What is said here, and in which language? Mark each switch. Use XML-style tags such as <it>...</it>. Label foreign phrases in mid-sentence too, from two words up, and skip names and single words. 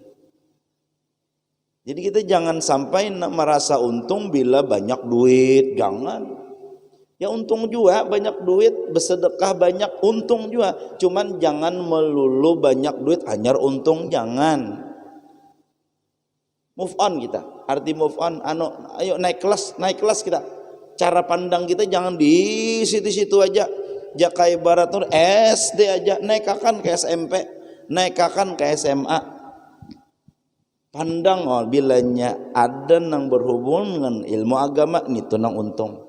<id>Jadi kita jangan sampai merasa untung bila banyak duit, jangan. Ya untung juga banyak duit, bersedekah banyak untung juga.</id> <bjn>Cuman jangan melulu banyak duit hanyar untung, jangan.</bjn> <en>Move on</en> <id>kita. Arti</id> <en>move on</en> <id>ayo naik kelas kita.</id> <bjn>Cara pandang kita jangan di situ-situ aja. Jakai ibarat tuh SD aja, naikakan ke SMP, naikakan ke SMA. Pandang bilanya ada nang berhubung dengan ilmu agama itu nang untung.</bjn>